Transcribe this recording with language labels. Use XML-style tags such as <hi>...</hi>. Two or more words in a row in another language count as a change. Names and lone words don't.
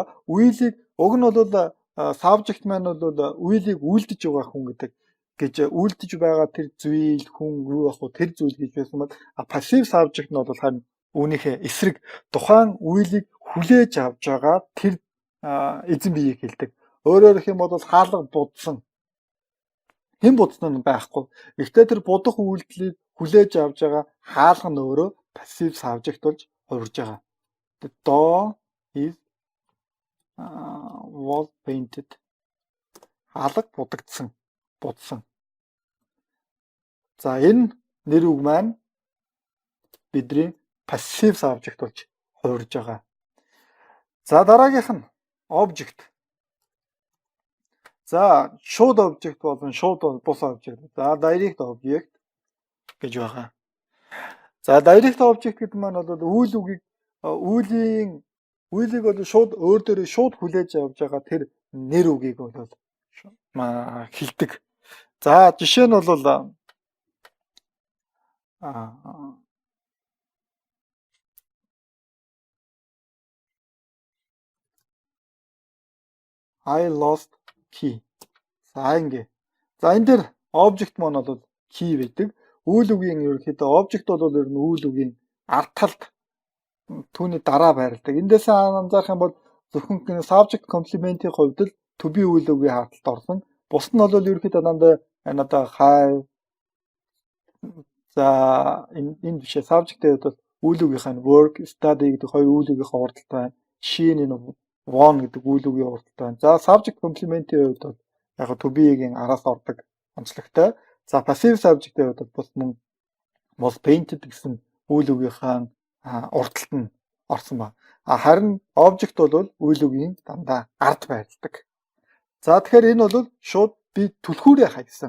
<mn>Үеийг уг нь бол subject маань бол үеийг үйлдэж байгаа хүн гэдэг гэж үйлдэж байгаа тэр зүйл хүн юу ах вэ тэр зүйл гэж байсан бол passive subject нь бол харин үүнийхээ эсрэг тухайн үеийг хүлээж авч байгаа тэр эзэн биеийг хэлдэг. Өөрөөр хэлэх юм бол хаалга будсан хэн будсан нь байхгүй. Гэхдээ тэр будах үйлдэлийг хүлээж авч байгаа хаалга нь өөрөө</mn> <en>passive subject</en> <mn>болж хувирж байгаа.</mn> <en>The door is wall painted.</en> <mn>Хаалга будсан. За энэ нэр үг маань бидний</mn> <en>passive subject</en> <mn>болж хувирж байгаа. За дараагийнх нь object. За шууд object болон шууд бус object. За</mn> <en>direct object</en> <mn>гэж байгаа. За</mn> <en>direct object</en> <mn>гэдэг маань бол үйл үгийг үйлийг бол шууд өөр дээрээ шууд хүлээж авч байгаа тэр нэр үгийг бол хэлдэг. За жишээ нь бол</mn> <en>I lost key.</en> <mn>За ингэ. За энэ дээр object маань бол key байдаг. Үйл үгийн ерөнхийдөө object бол ер нь үйл үгийн ард талд түүний дараа байрладаг. Эндээс анзаарах юм бол зөвхөн</mn> <en>subject complement-</en> <mn>ийн хувьд л</mn> <en>to be</en> <mn>үйл үгийн харталт орсон. Бус нь бол ерөнхийдөө надаа have. За энэ бишээ subject-ийн хувьд бол үйл үгийнхаа</mn> <en>work, study</en> <mn>гэдэг хоёр үйл үгийнхаа урдталтай байна. Жишээ нь won гэдэг үйл үгийн урдталтай байна. За</mn> <en>subject complement-</en> <mn>ийн хувьд бол яг</mn> <en>to be-</en> <mn>ийн араас ордог онцлогтой. За</mn> <en>passive subject-</en> <mn>ийн хувьд бол painted гэсэн үйл үгийнхаа урдталт нь орсон ба. Харин object бол үйл үгийн дандаа ард байрладаг. За тэгэхээр энэ бол шууд би түлхүүрээ хаягсан.</mn>